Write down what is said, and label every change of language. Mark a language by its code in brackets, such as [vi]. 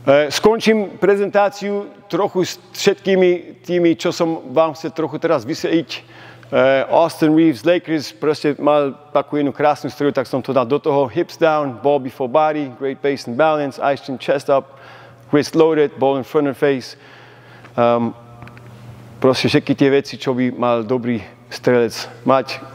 [sk] Skončím prezentáciu trochu s všetkými tými, čo som vám chcel trochu teraz vysvetliť. Austin Reeves, Lakers, proste mal takú jednu krásnu streľu, tak som to dal do toho. [en] Hips down, ball before body, great base and balance, ice chin, chest up, wrist loaded, ball in front of face. [sk] Proste všetky tie veci, čo by mal dobrý strelec mať.